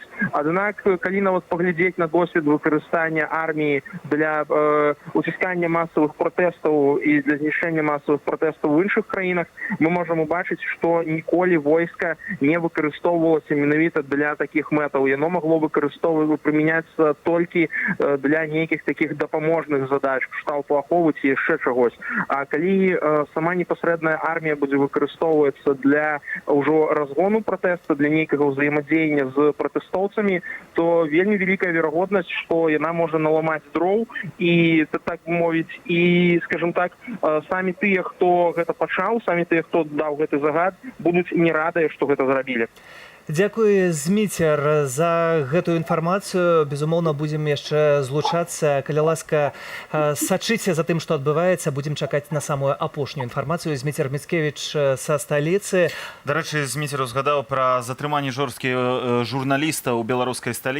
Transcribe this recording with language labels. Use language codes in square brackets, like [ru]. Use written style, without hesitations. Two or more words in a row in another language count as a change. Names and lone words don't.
[uk] Однак, коли навіть поглядіти на досвід використання армії для утискання масових протестів і для знищення масових протестів в інших країнах, ми можемо бачити, що ніколи війська не використовувалося менавіта для таких метів. Воно могло примінятися тільки для ніяких таких допоможних задач, кшталту ахову чи ще чогось. А коли сама непосередня армія буде використовуватися для вже розгону протесту, для ніякого взаємодіяння з протестовцями, то вельми велика вірогідність, що вона може наламати дров і, так мовити, і, скажімо так, самі ті, хто це почав, самі ті, хто дав цей загад, будуть не раді, що це зробили. [be] Дзякуй, Зміцер, за гэтую інфармацыю. Безумоўна, будзем яшчэ злучацца. Калі ласка, сачыце за тым, што адбываецца. Будзем чакаць на самую апошнюю інфармацыю. Зміцер Міцкевіч са сталіцы. Дарэчы, Зміцер узгадаў пра затрыманні жорсткіх журналістаў у беларускай сталіцы.